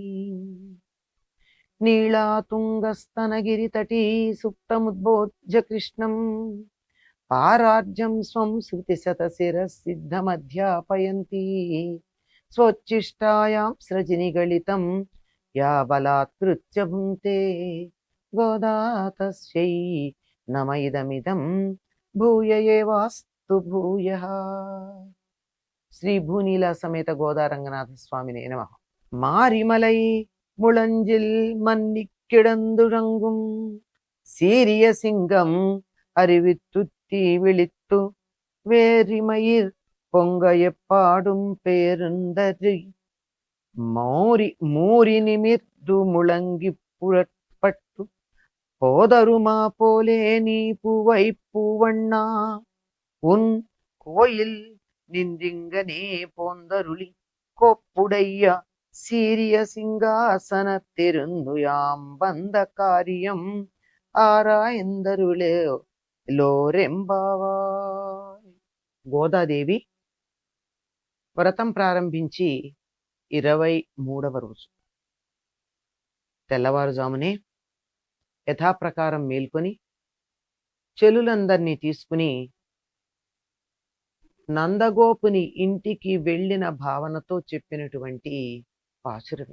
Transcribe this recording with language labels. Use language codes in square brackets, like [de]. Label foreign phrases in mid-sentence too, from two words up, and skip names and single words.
[sa] నీళాతుంగస్తనగిరితటీ సుప్తముద్బోధ్య కృష్ణం పారార్జం స్వం శృతిశతశిరసిద్ధమధ్యాపయంతి స్వోచ్ఛిష్టాయాం సృజినిగళితం యా బలాత్కృత్య భుంక్తే గోదా తస్యై నమ ఇదమిదం భూయ ఏవాస్తు భూయః. శ్రీ భూనీల సమేత గోదా రంగనాథ స్వామినే నమః. [ta] மாரிமலை முழஞ்சில் மன்னிக்கிடந்துறங்கும் சீரிய சிங்கம் அறிவித்துத்தி விழித்து வேரிமயிர் பொங்க எப்பாடும் பேருந்தரி மூரி நிமிர்ந்து முழங்கி புறப்பட்டு போதருமா போலே நீ பூவை பூவண்ணா உன் கோயில் நின்றிங்கனே போந்தருளி கோப்புடைய சீரிய சிங்காசனத்திருந்து யாம் வந்த காரியம் ஆராய்ந்தருளேலோ ரெம்பாவாய். [te] గోదాదేవి వ్రతం ప్రారంభించి 23వ రోజు తెల్లవారుజామునే యథాప్రకారం మేల్కొని చెలులందరినీ తీసుకుని నందగోపుని ఇంటికి వెళ్ళిన భావనతో చెప్పినటువంటి పాశురం.